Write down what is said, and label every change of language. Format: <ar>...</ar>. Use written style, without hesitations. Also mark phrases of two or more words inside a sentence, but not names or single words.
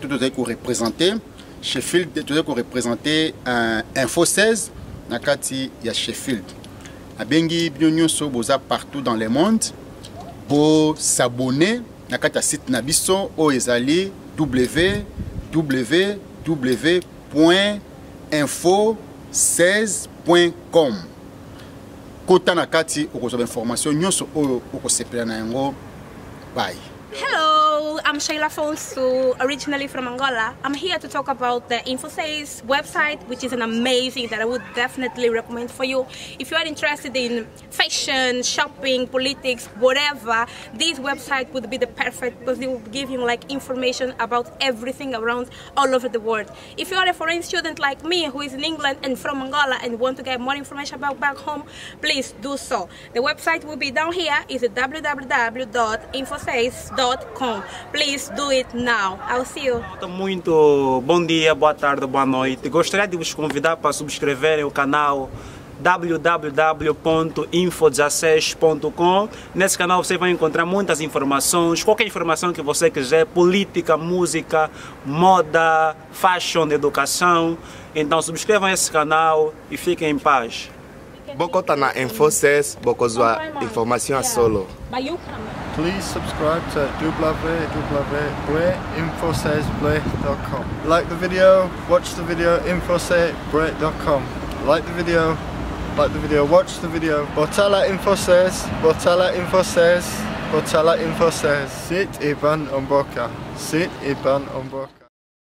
<ln>tout tozali ko représenter Sheffield tozali ko représenter Info16 na kati ya Sheffield abengi bino nyonso boza</ln> <fr>partout dans le monde pour s'abonner</fr> <ln>na kati ya site na biso o ezali www.info16.com kota na kati okozwa information nyonso oyo okosepela na yango.</ln> <en>Bye. Hello, I'm Sheila Fonsu, originally from Angola. I'm here to talk about the Info16 website, which is an amazing that I would definitely recommend for you. If you are interested in fashion, shopping, politics, whatever, this website would be the perfect because it will give you like information about everything around all over the world. If you are a foreign student like me who is in England and from Angola and want to get more information about back home, please do so. The website will be down here. It's www.info16.com. Please do it now. I'll see you.</en> <pt>Muito bom dia, boa tarde, boa noite. Gostaria de vos convidar para subscreverem o canal www.info16.com. Nesse canal você vai encontrar muitas informações, qualquer informação que você quiser, política, música, moda, fashion, educação. Então subscrevam esse canal e fiquem em paz.</pt> <ln>Bokota na Info16, bokozwa informação a solo.</ln> <en>please subscribe to www.infosesbre.com. Like the video, watch the video, infosesbre.com. Like the video, watch the video.</en> <ln>Botala Infoses, Botala Infoses, Botala Infoses. Sit Iban Omboka. Sit Iban Omboka.</ln>